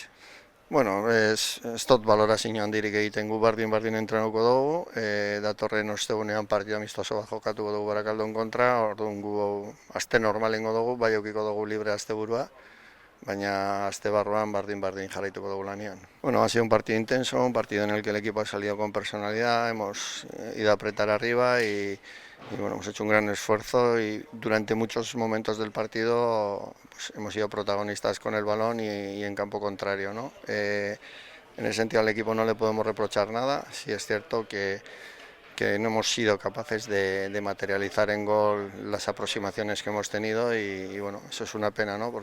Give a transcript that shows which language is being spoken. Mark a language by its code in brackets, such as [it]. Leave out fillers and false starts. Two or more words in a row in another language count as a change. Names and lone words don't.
[eu] Bueno, ez dut balorazio handirik egiten, gu bardin entrenuko dugu, datorren ostegunean partidu amistoso bat jokatuko dugu Barakaldon kontra, orduan gu aste normalengo dugu, bai eukiko dugu libre asteburua, baina aste barruan bardin jarraituko dugu lanean. Bueno, [es] ha sido un partido intenso, un partido en el que el equipo ha salido con personalidad, hemos ido a apretar arriba y bueno, hemos hecho un gran esfuerzo y durante muchos momentos del partido pues, hemos sido protagonistas con el balón y en campo contrario, ¿no? En ese sentido al equipo no le podemos reprochar nada, sí es cierto que no hemos sido capaces de materializar en gol las aproximaciones que hemos tenido y bueno, eso es una pena, ¿no?